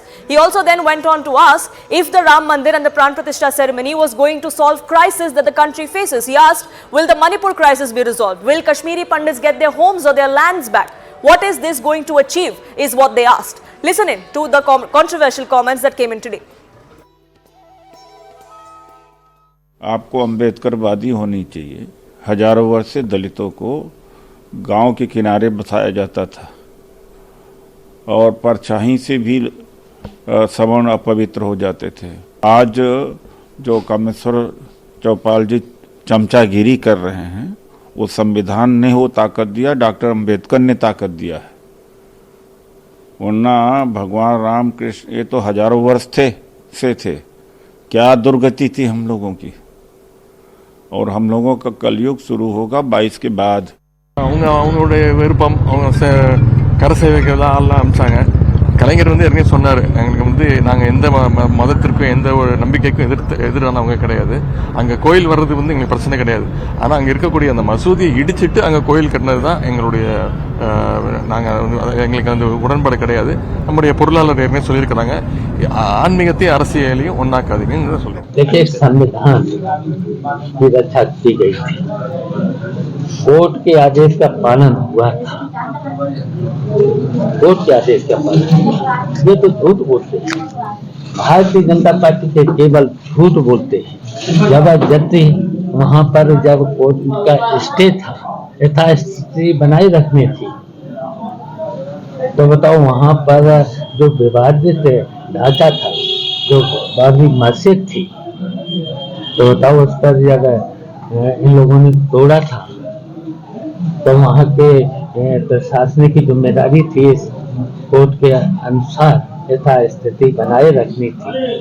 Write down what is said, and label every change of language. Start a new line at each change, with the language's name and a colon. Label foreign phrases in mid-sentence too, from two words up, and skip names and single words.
English: He also then went on to ask if the Ram Mandir and the Pran Pratishtha ceremony was going to solve crisis that the country faces. He asked, will the Manipur crisis be resolved? Will Kashmiri Pandits get their homes or their lands back? What is this going to achieve is what they asked. Listen in to the controversial comments that came in today.
Hindi: आपको अम्बेडकरवादी होनी चाहिए। हजारों वर्ष से दलितों को गांव के किनारे बसाया जाता था और परछाई से भी सवर्ण अपवित्र हो जाते थे। आज जो कामेश्वर चौपाल जी चमचागिरी कर रहे हैं, वो संविधान ने वो ताकत दिया, डॉक्टर अम्बेडकर ने ताकत दिया है। वरना भगवान राम कृष्ण ये तो हजारों वर्ष थे। क्या दुर्गति थी हम लोगों की, और हम लोगों का कलयुग शुरू होगा 22 के बाद।
Tamil: அவங்களுடைய விருப்பம், அவங்க கரை சேவைக்கெல்லாம் ஆள்லாம் அனுப்பிச்சாங்க. கலைஞர் ஏற்கனவே சொன்னார், எங்களுக்கு நாங்கள் எந்த மதத்திற்கும் எந்த ஒரு நம்பிக்கைக்கும் எதிரானவங்க கிடையாது. அங்கே கோயில் வர்றது எங்களுக்கு பிரச்சனை கிடையாது. ஆனால் அங்கே இருக்கக்கூடிய அந்த மசூதியை இடிச்சிட்டு அங்கே கோயில் கட்டினது தான் எங்களுடைய எங்களுக்கு அந்த உடன்பாடு கிடையாது. நம்முடைய பொருளாளர் ஏற்கனவே சொல்லியிருக்கிறாங்க, ஆன்மீகத்தையும் அரசியலையும் ஒன்னாக்காதீங்கன்னு சொல்லுங்க.
Hindi: कोर्ट के आदेश का पालन हुआ था। कोर्ट के आदेश का पालन, ये तो झूठ बोलते हैं। भारतीय जनता पार्टी के केवल झूठ बोलते हैं। जबरदस्ती वहाँ पर जब कोर्ट का स्टे था, यथास्थिति बनाए रखनी थी, तो बताओ वहाँ पर जो विवादित ढांचा था, जो बाबरी मस्जिद थी, तो बताओ उस पर जब इन लोगों ने तोड़ा था, तो वहाँ के प्रशासनिक की जिम्मेदारी थी कोर्ट के अनुसार यथास्थिति बनाए रखनी थी।